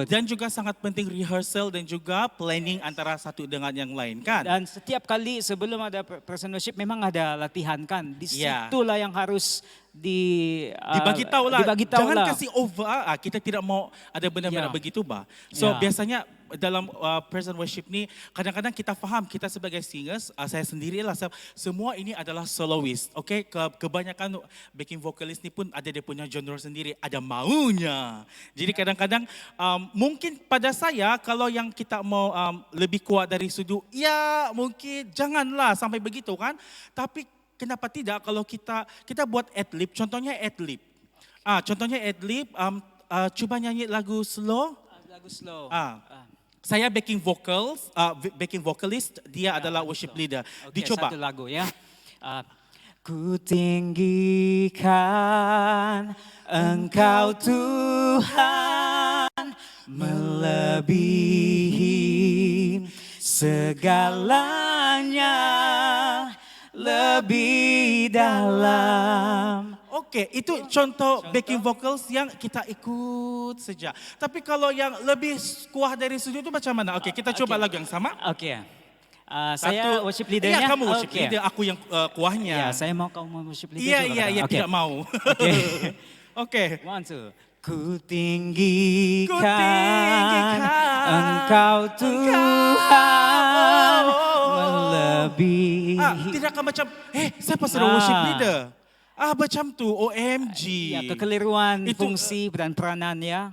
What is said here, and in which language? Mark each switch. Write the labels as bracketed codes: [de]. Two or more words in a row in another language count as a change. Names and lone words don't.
[ms] Dan juga sangat penting rehearsal dan juga planning antara satu dengan yang lain kan. Dan setiap kali sebelum ada [en] present worship [ms] memang ada latihan kan. Disitulah yang harus dibagi tahu lah. Jangan kasih over. Kita tidak mau ada benar-benar begitu bah. So biasanya dalam [en] present worship [ms] ni kadang-kadang kita faham kita sebagai singers, saya sendirilah semua ini adalah soloist. Okay? Kebanyakan [en] backing vocalist [ms] ni pun ada dia punya genre sendiri, ada maunya. Jadi kadang-kadang mungkin pada saya kalau yang kita mau lebih kuat dari sudu, ya mungkin janganlah sampai begitu kan. Tapi kenapa tidak kalau kita buat ad-lib, contohnya ad-lib. Contohnya ad-lib, cuba nyanyi lagu slow. Lagu slow. Saya [en] backing vocalist, [ms] dia adalah [en] worship leader. [ms] Okay, Dicoba. Satu lagu ya. [id] Ku tinggikan Engkau Tuhan melebihi segalanya lebih dalam. [ms] Oke, itu contoh [en] backing vocals [ms] yang kita ikut saja. Tapi kalau yang lebih kuah dari studio itu macam mana? Oke, kita coba lagu yang sama. Oke. Saya [en] worship leadernya. [ms] Iya, kamu worship Oke. leader, aku yang kuahnya. Ya, saya mau kamu [en] worship leader [ms] Iya, juga. iya, iya, Oke. tidak mau. Oke. Oke. [en] One, two. [id] Ku tinggikan, Ku tinggikan Engkau Tuhan melebihi. [ms] Tidakkah macam, saya pasal worship leader. Macam tu, OMG. Ya, kekeliruan Itu, fungsi dan peranan ya.